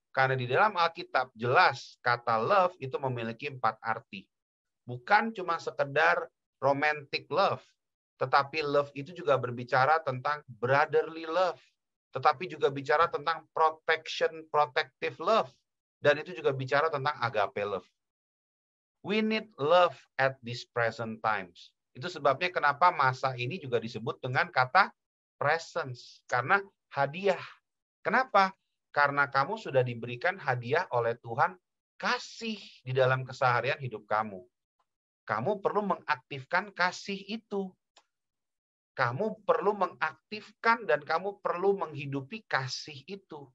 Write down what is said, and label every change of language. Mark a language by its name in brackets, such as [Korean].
[Indonesian] Karena di dalam Alkitab jelas kata love itu memiliki 4 arti. Bukan cuma sekedar romantic love. Tetapi love itu juga berbicara tentang brotherly love. Tetapi juga bicara tentang protective love. Dan itu juga bicara tentang agape love. [English] We need love at these present times. [Indonesian] Itu sebabnya kenapa masa ini juga disebut dengan kata presence. Karena hadiah. Kenapa? Karena kamu sudah diberikan hadiah oleh Tuhan kasih di dalam keseharian hidup kamu. Kamu perlu mengaktifkan kasih itu. Kamu perlu mengaktifkan dan kamu perlu menghidupi kasih itu.